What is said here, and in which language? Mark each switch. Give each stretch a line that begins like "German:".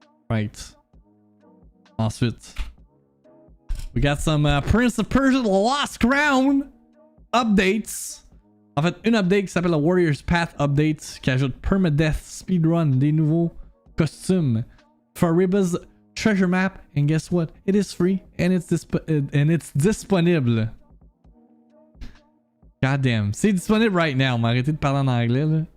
English: Right. Ensuite. We got some Prince of Persia The Lost Crown updates.
French: En fait, une update qui s'appelle la Warrior's Path Update qui ajoute permadeath, speedrun, des nouveaux costumes.
English: Fariba's treasure map, and guess what? It is free and it's disponible. God damn.
French: C'est disponible
English: right now.
French: On m'a arrêté de parler en anglais là.